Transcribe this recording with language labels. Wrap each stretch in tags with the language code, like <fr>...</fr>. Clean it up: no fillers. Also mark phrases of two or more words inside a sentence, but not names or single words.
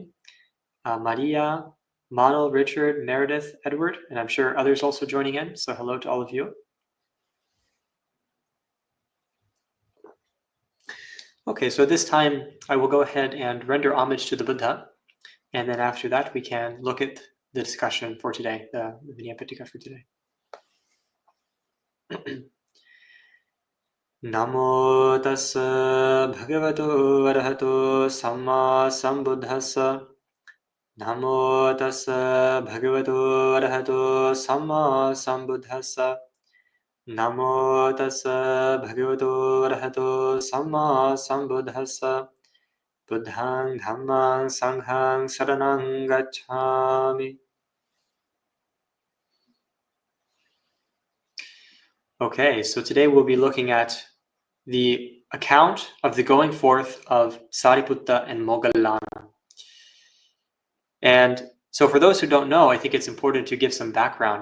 <en>Maria, Mano, Richard, Meredith, Edward, and I'm sure others also joining in. So hello to all of you. Okay, so this time I will go ahead and render homage to the Buddha, and then after that we can look at the discussion for today, the Vinaya Pitaka for today.</en> <pi>Namo tassa bhagavato arahato samma sambuddhassa. Namo tassa bhagavato arahato samma sambuddhassa. Namo tassa bhagavato arahato samma sambuddhassa. Buddhang dhammang sanghang saranang gacchami.</pi> <en>Okay, so today we'll be looking at the account of the going forth of Sāriputta and Moggallāna. And so for those who don't know, I think it's important to give some background.</en>